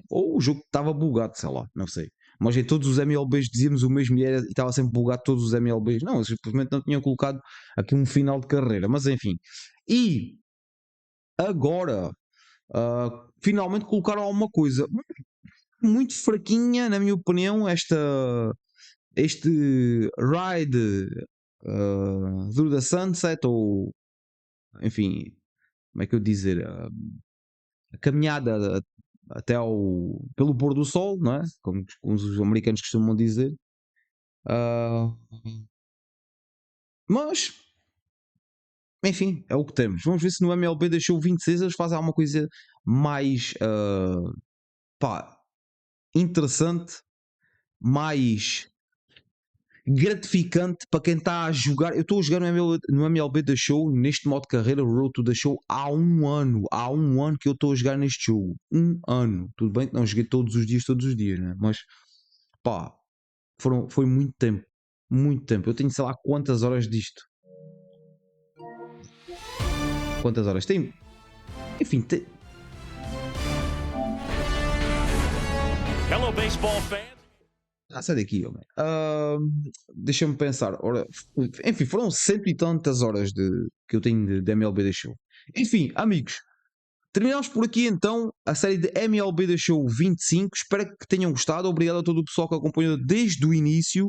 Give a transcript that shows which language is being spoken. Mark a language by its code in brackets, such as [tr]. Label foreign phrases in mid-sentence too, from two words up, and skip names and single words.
[pt] Ou o jogo estava bugado, sei lá, não sei. Mas em todos os MLBs dizíamos o mesmo e estava sempre bugado todos os MLBs. Não, eles simplesmente não tinham colocado aqui um final de carreira. Mas enfim. E agora, finalmente colocaram alguma coisa muito fraquinha, na minha opinião, este [en] ride through the sunset, [pt] ou enfim, como é que eu dizer, a caminhada até pelo pôr do sol, não é? Como os americanos costumam dizer. Mas, enfim, é o que temos. Vamos ver se no MLB The Show 26 eles fazem alguma coisa mais interessante, mais gratificante para quem está a jogar. Eu estou a jogar no MLB The Show, neste modo de carreira, Road to the Show, há um ano. Há um ano que eu estou a jogar neste jogo. Um ano. Tudo bem que não joguei todos os dias, né? Mas pá, foi muito tempo. Muito tempo. Eu tenho sei lá quantas horas disto. Quantas horas? Tem. Enfim, [en] Hello, baseball fans. [pt] sai daqui, homem. Deixa-me pensar. Ora, enfim, foram cento e tantas horas que eu tenho de MLB The Show. Enfim, amigos, terminamos por aqui então a série de MLB The Show 25. Espero que tenham gostado. Obrigado a todo o pessoal que acompanhou desde o início.